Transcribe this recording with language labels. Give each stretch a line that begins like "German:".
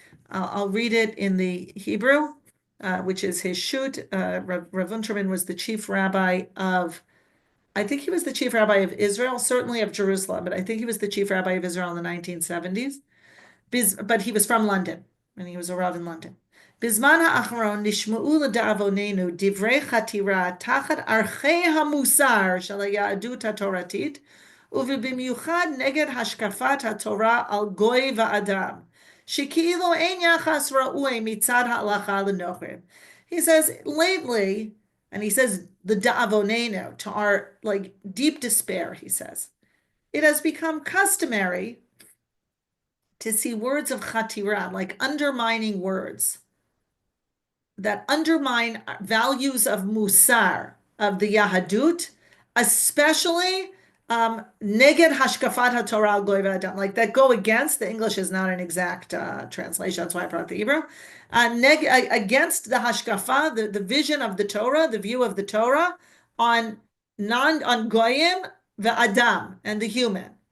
English: I'll read it in the Hebrew, which is his shoot. Rav Unterman was the chief rabbi of, I think he was the chief rabbi of Israel, certainly of Jerusalem, but I think he was the chief rabbi of Israel in the 1970s. But he was from London, and he was a rav in London.
Hebrew: בזמן האחרון נשמעו לדאבוננו דברי חתירה תחת ערכי המוסר של היהדות התורתית, ובמיוחד נגד השקפת התורה על גוי ואדם, שכאילו אין יחס ראוי מצד ההלכה לנוכרים.
English: He says, lately, and he says, the da'avonenu, to our deep despair, he says, it has become customary to see words of chatira, like undermining words, that undermine values of musar, of the Yahadut, especially
Hebrew: neged hashkafat haTorah al goy v'adam,
English: like that go against, the English is not an exact translation, that's why I brought the Hebrew, against the hashkafa, the vision of the Torah, the view of the Torah on goyim v'adam, and the human.